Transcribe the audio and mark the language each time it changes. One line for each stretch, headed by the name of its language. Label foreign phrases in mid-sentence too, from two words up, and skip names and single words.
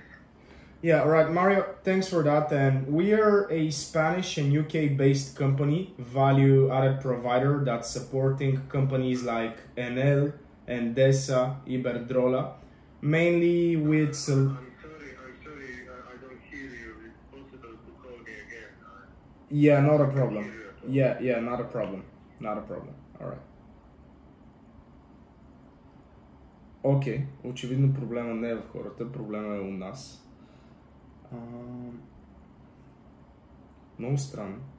English: Yeah, alright, Mario, thanks for that. And we are a Spanish and UK based company, value added provider that's supporting companies like Enel, Endesa, Iberdrola, mainly with some. I'm sorry, I don't hear you. It's possible to call me again. Yeah, not a problem. Yeah, not a problem. Not a problem. Alright.
Bulgarian: Окей, очевидно проблема не е в хората, проблема е у нас. Много странно.